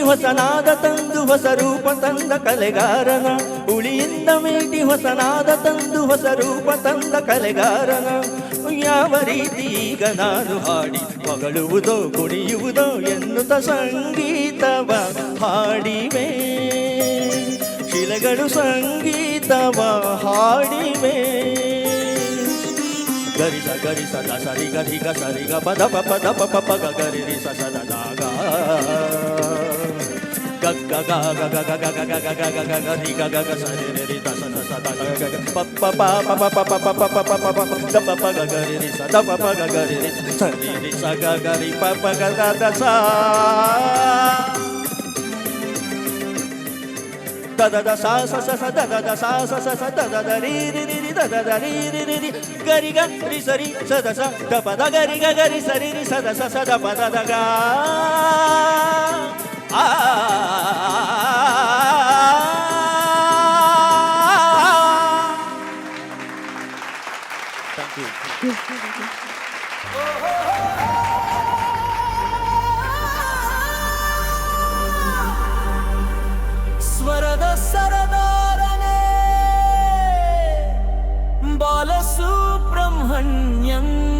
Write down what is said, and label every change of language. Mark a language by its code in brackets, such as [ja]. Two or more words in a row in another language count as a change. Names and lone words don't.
[kn] ಹೊಸನಾದ ತಂದು ಹೊಸ ರೂಪ ತಂದ ಕಲೆಗಾರನ ಉಳಿಯಿಂದ ಮೀಟಿ ಹೊಸನಾದ ತಂದು ಹೊಸ ರೂಪ ತಂದ ಕಲೆಗಾರನ ಯಾವ ರೀತಿ ಈಗ ನಾನು ಹಾಡಿ ಹೊಗಳುವುದೋ ಕುಣಿಯುವುದೋ ಎನ್ನುತ್ತ ಸಂಗೀತವ ಹಾಡಿವೆ ಶಿಲೆಗಳು ಸಂಗೀತವ ಹಾಡಿವೆ ಗರಿಸ ಗರಿಸ ಸರಿ ಗರಿ ಗ ಸರಿ ಗ ಪದ ಪ ದ ಪ ಪ ಗ ಗರಿ ರಿ ಸ ದ ದ ಗ ಗ ಗ ಗ ಗ ಗ ಗ ಗ ಗ ಗ ಗ ಗ ಗ ಗ ರಿ ಗ ಗ ಗ ಸರಿ ರಿ ರಿ ದ ಸ ದ ದ ಗ ಗ ಪ ಪ ಪ ಪ ಪ ಪ ಪ ಪ ಪ ಪ ಪ ಪ ದ ಪ ಪ ಗ ಗರಿ ರಿ ಸ ದ ಪ ಪ ಗ ಗರಿ ರಿ ಸರಿ ರಿ ಸ ಗ ಗ ರಿ ಪ ಪ ಗ ದ ದ ಸ da da da sa sa sa sa da da da sa sa sa sa da da da ri ri ri ri da da da ri ri ri ri gari ga ri sa ri sa da sa da pa da gari ga gari sa ri ri sa da sa sa da pa da da ga [en] thank you [kn] ಸ್ವರದ ಸರದಾರನೇ ಬಾಲಸುಬ್ರಹ್ಮಣ್ಯಂ